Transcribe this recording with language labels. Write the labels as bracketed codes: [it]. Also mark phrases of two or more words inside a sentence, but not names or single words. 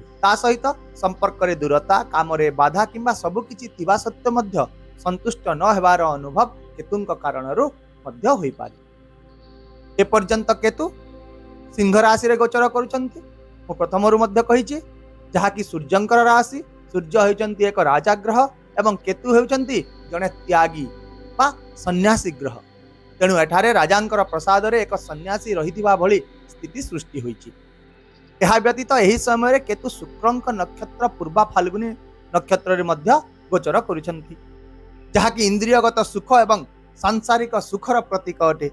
[or] ତା ସହିତ ସମ୍ପର୍କ ରେ ଦୂରତା, କାମ ରେ ବାଧା କିମ୍ବା ସବୁ କିଛି ଥିବା ସତ୍ୟ ମଧ୍ୟ ସନ୍ତୁଷ୍ଟ ନ ହେବାର ଅନୁଭବ କେତୁଙ୍କ କାରଣରୁ ମଧ୍ୟ ହୋଇ ପାରେ। ଏ ପର୍ଯ୍ୟନ୍ତ କେତୁ ସିଂହ ରାଶି ରେ ଗୋଚର କରୁଛନ୍ତି। ମୁଁ ପ୍ରଥମରୁ ମଧ୍ୟ କହିଛି ଯାହା କି ସୂର୍ଯ୍ୟଙ୍କର ରାଶି। ସୂର୍ଯ୍ୟ ହେଉଛନ୍ତି ଏକ ରାଜା ଗ୍ରହ ଏବଂ କେତୁ ହେଉଛନ୍ତି ଜଣେ ତ୍ୟାଗୀ ବା ସନ୍ୟାସୀ ଗ୍ରହ। ତେଣୁ ଏଠାରେ ରାଜାଙ୍କର ପ୍ରସାଦ ରେ ଏକ ସନ୍ୟାସୀ ରହିଥିବା ଭଳି ସ୍ଥିତି ସୃଷ୍ଟି ହୋଇଛି। ଏହା ବ୍ୟତୀତ ଏହି ସମୟ ରେ କେତୁ ଶୁକ୍ରଙ୍କ ନକ୍ଷତ୍ର ପୂର୍ବା ଫାଲ୍ଗୁନୀ ନକ୍ଷତ୍ର ରେ ମଧ୍ୟ ଗୋଚର କରୁଛନ୍ତି, ଯାହା କି ଇନ୍ଦ୍ରିୟଗତ ସୁଖ ଏବଂ ସାଂସାରିକ ସୁଖର ପ୍ରତୀକ ଅଟେ।